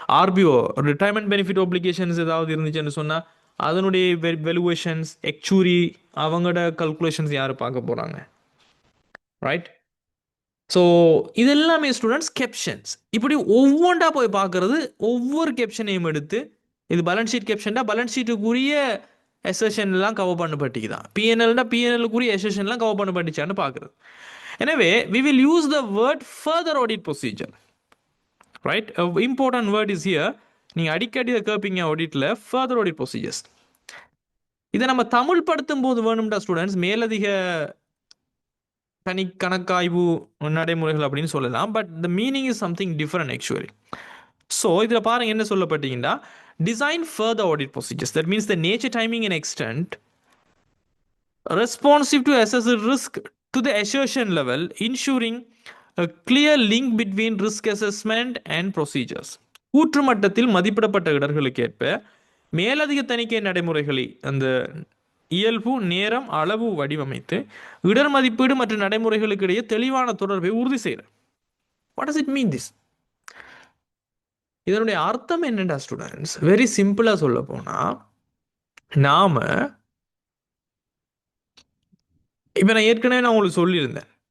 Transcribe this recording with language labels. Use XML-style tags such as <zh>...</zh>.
<ta>RBO retirement benefit obligations ஏதாவது இருந்துச்சுன்னு சொன்னால் அதனுடைய வெலுவேஷன்ஸ், எக்சூரி, அவங்களோட கல்குலேஷன்ஸ் யார் பார்க்க போகிறாங்க, ரைட்? ஸோ இதெல்லாமே ஸ்டூடெண்ட்ஸ் கேப்ஷன்ஸ். இப்படி ஒவ்வொன்றா போய் பார்க்கறது, ஒவ்வொரு கேப்ஷனையும் எடுத்து இது balance sheet கேப்ஷன்டா balance ஷீட்டுக்குரிய எசஷன்லாம் cover பண்ணப்பட்டிக்குதான், பிஎன்எல்னா பிஎன்எல்லுக்குரிய எசஷன்லாம் cover பண்ணப்பட்டுச்சான்னு பார்க்குறது.</ta> <en>எனவே we will use the word further audit procedure, right? A important word is here.</en> <ta>நீங்கள் அடிக்கடி இதை கேட்பீங்க ஆடிட்டில், further audit procedures. இதை நம்ம தமிழ் படுத்தும் போது வேணும்டா ஸ்டூடெண்ட்ஸ் மேலதிக தனி கணக்காய்வு நடைமுறைகள் அப்படின்னு சொல்லலாம்.</ta> <en>But the meaning is something different actually.</en> <ta>So இதில் பாருங்கள் என்ன சொல்லப்பட்டீங்கன்னா,</ta> <en>design further audit procedures. That means the nature, timing and extent responsive to assess the risk to the assertion level, ensuring a clear link between risk assessment and procedures.</en> <ta>கூற்று மட்டத்தில் மதிப்பிடப்பட்ட இடர்களுக்கு ஏற்ப மேலதிக தணிக்கை நடைமுறைகளை அந்த இயல்பு, நேரம், அளவு வடிவமைத்து இடர் மதிப்பீடு மற்றும் நடைமுறைகளுக்கு இடையே தெளிவான தொடர்பை உறுதி செய்கிறார்.</ta> <en>What does it mean this?</en> <ta>இதனுடைய அர்த்தம் என்னடா ஸ்டூடெண்ட்ஸ்? வெரி சிம்பிளாக சொல்ல போனால், நாம இப்போ நான் ஏற்கனவே உங்களுக்கு சொல்லியிருந்தேன்,</ta>